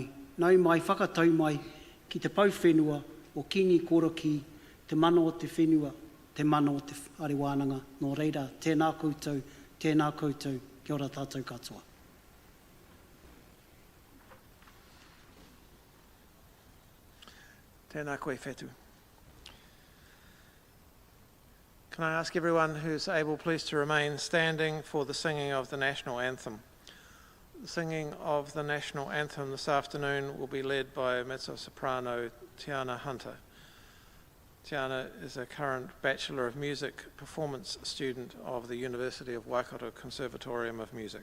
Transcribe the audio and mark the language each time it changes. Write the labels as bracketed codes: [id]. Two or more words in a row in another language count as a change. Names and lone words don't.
[mi] Nau mai whakatau mai ki te pauwhenua o kingi koroki, te mana o te whenua, te mana o te whare wānanga. Nō reira, tēnā koutou, kia ora tātou katoa. Tēnā koe whetu. [en] Can I ask everyone who's able please to remain standing for the singing of the national anthem. The singing of the national anthem this afternoon will be led by mezzo-soprano Tiana Hunter. Tiana is a current Bachelor of Music performance student of the University of Waikato Conservatorium of Music.